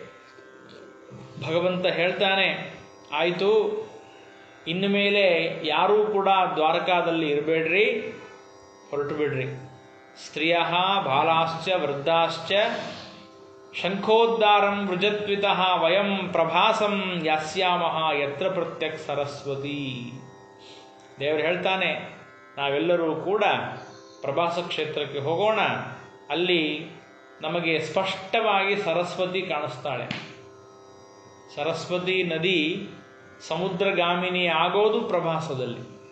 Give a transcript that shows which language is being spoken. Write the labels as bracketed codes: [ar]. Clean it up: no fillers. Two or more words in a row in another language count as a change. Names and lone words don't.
[kn] ಭಗವಂತ ಹೇಳ್ತಾನೆ, ಆಯಿತು, ಇನ್ನು ಮೇಲೆ ಯಾರೂ ಕೂಡ ದ್ವಾರಕಾದಲ್ಲಿ ಇರಬೇಡ್ರಿ, ಹೊರಟು ಬಿಡ್ರಿ. [sa] ಸ್ತ್ರೀಯ ಬಾಲಾಶ್ಚ ವೃದ್ಧಾಶ್ಚ ಶಂಖೋದ್ಧಾರಂ ವೃಜತ್ವಿತಃ ವಯಂ ಪ್ರಭಾಸಂ ಯಾಸ್ಯಾಮಃ ಯತ್ರ ಪ್ರತ್ಯಕ್ ಸರಸ್ವತಿ. [kn] ದೇವರು ಹೇಳ್ತಾನೆ, ನಾವೆಲ್ಲರೂ ಕೂಡ ಪ್ರಭಾಸ ಕ್ಷೇತ್ರಕ್ಕೆ ಹೋಗೋಣ. ಅಲ್ಲಿ ನಮಗೆ ಸ್ಪಷ್ಟವಾಗಿ ಸರಸ್ವತಿ ಕಾಣಿಸ್ತಾಳೆ. ಸರಸ್ವತಿ ನದಿ ಸಮುದ್ರಗಾಮಿನಿ ಆಗೋದು ಪ್ರಭಾಸದಲ್ಲಿ.